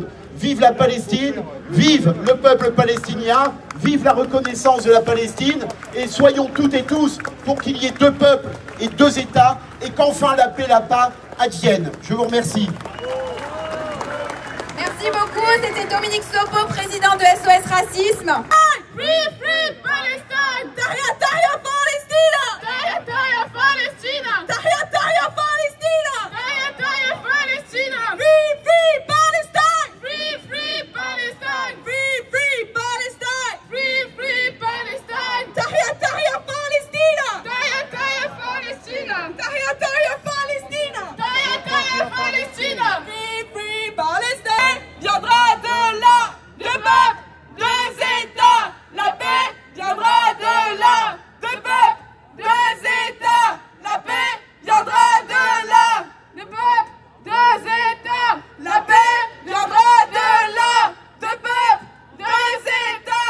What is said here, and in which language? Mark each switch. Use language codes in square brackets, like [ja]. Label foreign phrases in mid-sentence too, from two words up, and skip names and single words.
[fr] Vive la Palestine, vive le peuple palestinien, vive la reconnaissance de la Palestine et soyons toutes et tous pour qu'il y ait 2 peuples et 2 États et qu'enfin la paix là-bas advienne. Je vous remercie. Merci beaucoup, c'était Dominique Sopo, président de SOS Racisme. [en] Free, free Palestine! [ar] تحيا، تحيا، فلسطين! تحيا، تحيا، فلسطين! تحيا، تحيا، فلسطين! تحيا، تحيا، فلسطين! [en] Free, free Palestine! Free, free Palestine! Free, free Palestine! Free, free Palestine! [ar] تحيا، تحيا، فلسطين! تحيا، تحيا، فلسطين! تحيا، تحيا، فلسطين! تحيا، تحيا، فلسطين! [en] Free, free Palestine! [fr] Viendra de là, le peuple, 2 États! La paix viendra de là, 2 peuples, 2 États. La paix viendra de là, 2 peuples, 2 États. La paix viendra de là, 2 peuples, 2 États.